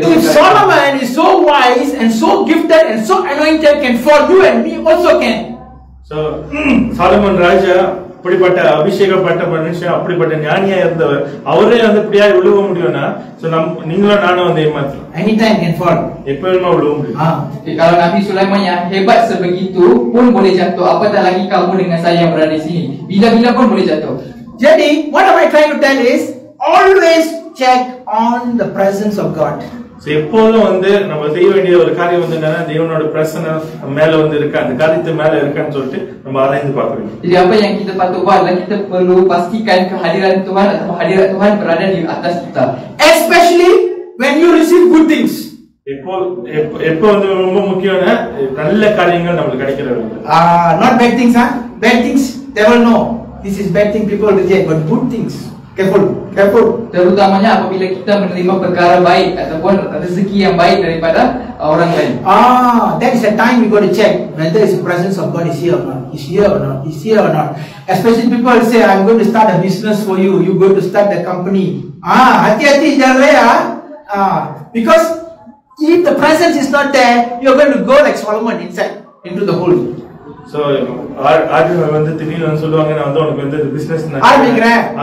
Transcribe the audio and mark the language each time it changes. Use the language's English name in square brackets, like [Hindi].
[English] If Solomon is so wise and so gifted and so anointed can fall, you and me also can. [Tamil] So Solomon ராஜா அப்படிப்பட்ட அபிஷேகப்பட்ட மனுஷன், அப்படிப்பட்ட ஞானியா இருந்தவர், அவரே வந்து இப்படியா விழுவ முடியும்னா, நீங்களும் நானும் வந்து ஏமாத்தலாம். [English] Anytime can fall. [Tamil] எப்ப வேணுமா விழுவ முடியும். [Malay] Kalau Nabi Sulaiman yang hebat sebegitu pun boleh jatuh, apatah lagi kamu dengan saya yang berada di sini. Bila-bila pun boleh jatuh. [English] Jadi, what am I trying to tell is, always check on the presence of God. [Tamil] எப்போதும் வந்து நம்ம செய்ய வேண்டிய ஒரு காரியம் வந்து என்னன்னா, தேவனோட பிரசனை மேல வந்து இருக்கா, அந்த காரியத்து மேல இருக்கான்னு சொல்லிட்டு நம்ம ஆராய்ந்து பார்க்கணும். [Malay] Jadi apa yang kita patut buat adalah kita perlu pastikan kehadiran Tuhan atau hadirat Tuhan berada di atas kita. [English] Especially when you receive good things. [Tamil] எப்போ வந்து ரொம்ப முக்கியம்னா நல்ல காரியங்கள் நமக்கு கிடைக்கிறது. [English] Not bad things, bad things devil know. This is bad thing people reject, but good things. Careful. [Malay] Terutamanya apabila kita menerima perkara baik ataupun rezeki yang baik daripada orang lain. [English] That is the time we got to check whether the presence of God is here or not. Is here or not. Especially people say, I'm going to start a business for you. You going to start the company. [Malay] Hati-hati jangan raya. [English] Because if the presence is not there, you are going to go like Solomon inside into the hole. [Tamil] So order வந்து திடீர்னு சொல்லுவாங்க, நான் வந்து உனக்கு வந்து business ஆரம்பிக்கிறேன்,